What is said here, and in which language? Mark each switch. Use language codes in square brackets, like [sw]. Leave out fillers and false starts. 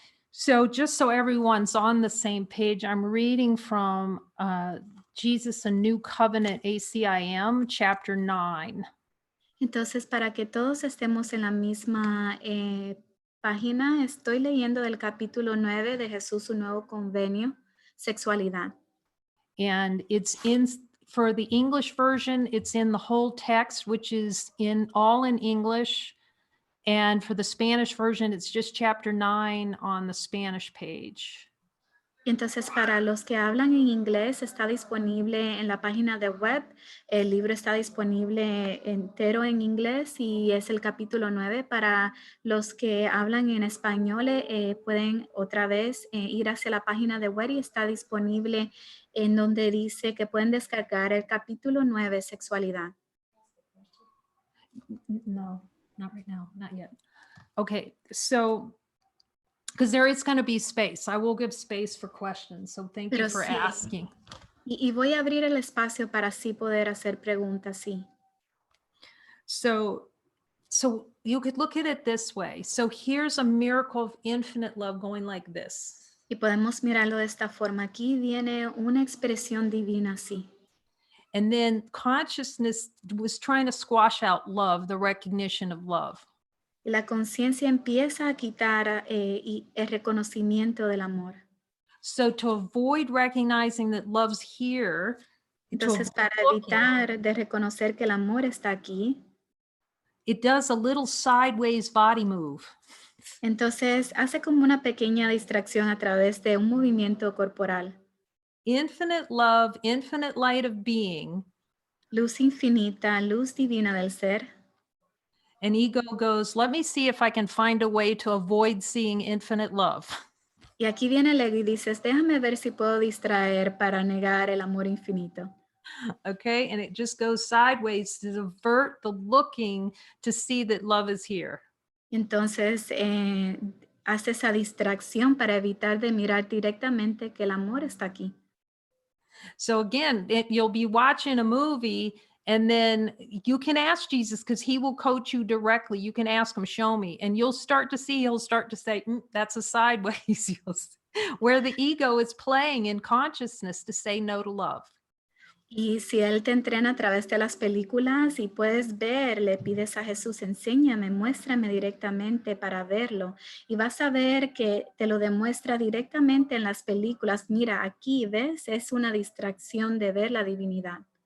[en] So just so everyone's on the same page, I'm reading from Jesus, a New Covenant, ACIM, chapter 9. [es] Entonces, para que todos estemos en la misma página, estoy leyendo del capítulo 9 de Jesús, un nuevo convenio, sexualidad. [en] And it's in, for the English version, it's in the whole text, which is all in English. And for the Spanish version, it's just chapter 9 on the Spanish page. [es] Entonces, para los que hablan en inglés, está disponible en la página de web. El libro está disponible entero en inglés y es el capítulo 9. Para los que hablan en español, pueden otra vez ir hacia la página de web y está disponible en donde dice que pueden descargar el capítulo 9, sexualidad. [en] No, not right now, not yet. Okay, so because there is going to be space. I will give space for questions. So thank you [es] Pero [en] for [es] sí, [en] asking. [es] y voy a abrir el espacio para así poder hacer preguntas, sí. [en] So you could look at it this way. So here's a miracle of infinite love going like this. [es] Y podemos mirarlo de esta forma. Aquí viene una expresión divina así. [en] And then consciousness was trying to squash out love, the recognition of love. [es] Y la conciencia empieza a quitar el reconocimiento del amor. [en] So to avoid recognizing that love's here, [es] Entonces, para evitar de reconocer que el amor está aquí, [en] it does a little sideways body move. [es] entonces hace como una pequeña distracción a través de un movimiento corporal. [en] Infinite love, infinite light of being. [es] Luz infinita, luz divina del ser. [en] And ego goes, let me see if I can find a way to avoid seeing infinite love. [es] Y aquí viene el ego y dices, déjame ver si puedo distraer para negar el amor infinito. [en] Okay, and it just goes sideways to divert the looking to see that love is here. [es] Entonces, hace esa distracción para evitar de mirar directamente que el amor está aquí. [en] So again, you'll be watching a movie and then you can ask Jesus because he will coach you directly. You can ask him, show me, and you'll start to see, he'll start to say, that's a sideways, where the ego is playing in consciousness to say no to love. [es] Y si Él te entrena a través de las películas y puedes ver, le pides a Jesús, enséñame, muéstrame directamente para verlo. Y vas a ver que te lo demuestra directamente en las películas. Mira, aquí, ¿ves? Es una distracción de ver la divinidad.